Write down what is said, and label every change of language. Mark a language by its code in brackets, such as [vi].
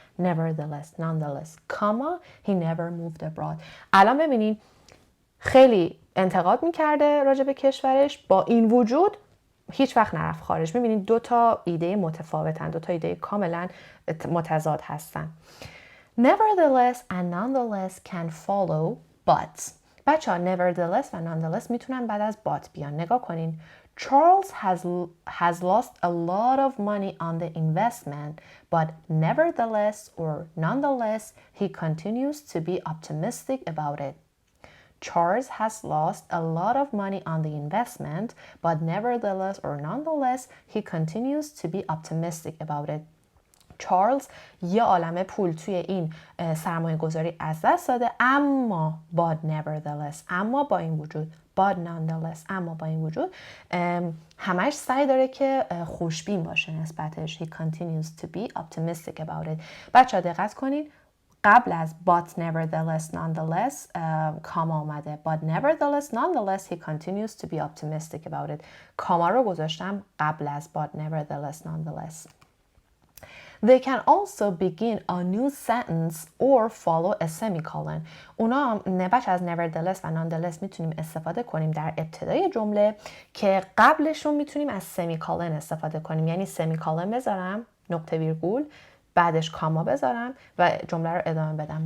[en] Nevertheless, nonetheless, comma, he never moved abroad. [fa] الان ببینین خیلی انتقاد میکرده راجع به کشورش، با این وجود هیچ وقت نرفت خارج. میبینید 2 تا ایده متفاوتن، 2 تا ایده کاملا متضاد هستن. [en] Nevertheless and nonetheless can follow but. [fa] بچه ها nevertheless و nonetheless میتونن بعد از but بیان. نگاه کنین. [en] Charles has lost a lot of money on the investment, but nevertheless or nonetheless he continues to be optimistic about it. Charles has lost a lot of money on the investment, but nevertheless or nonetheless, he continues to be optimistic about it. [fa] چارلز یه عالمه پول توی این سرمایه گذاری از دست داده، اما [en] but nevertheless، [fa] اما با این وجود، [en] but nonetheless، [fa] اما با این وجود همش سعی داره که خوشبین باشه نسبتش. [en] He continues to be optimistic about it. [fa] بچه ها دقت کنید، قبل از but nevertheless nonetheless کاما اومده. [en] but nevertheless nonetheless he continues to be optimistic about it. [fa] کاما رو گذاشتم قبل از but nevertheless nonetheless. [en] They can also begin a new sentence or follow a semicolon. [fa] اونا بچه از nevertheless و nonetheless میتونیم استفاده کنیم در ابتدای جمله که قبلشون میتونیم از semicolon استفاده کنیم، یعنی semicolon بذارم، نقطه ویرگول، بعدش کاما بذارم و جمله رو ادامه بدم.